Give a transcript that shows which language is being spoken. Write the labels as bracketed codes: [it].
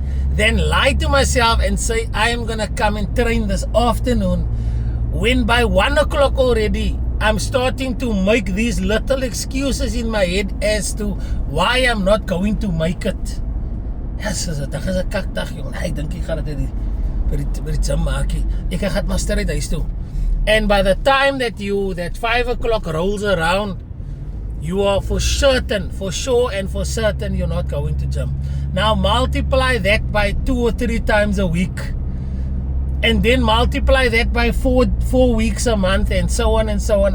[en] then lie to myself and say I am gonna come and train this afternoon, when by 1 o'clock already I'm starting to make these little excuses in my head as to why I'm not going to make it. [af] Yes, dag is 'n kakdag, jong. Ek dink ek gaan dit by die gym maak. Ek gaan maar straight huis toe. [en] And by the time that 5 o'clock rolls around, you are for sure and for certain you're not going to gym. Now multiply that by 2 or 3 times a week, and then multiply that by 4 weeks a month, and so on and so on.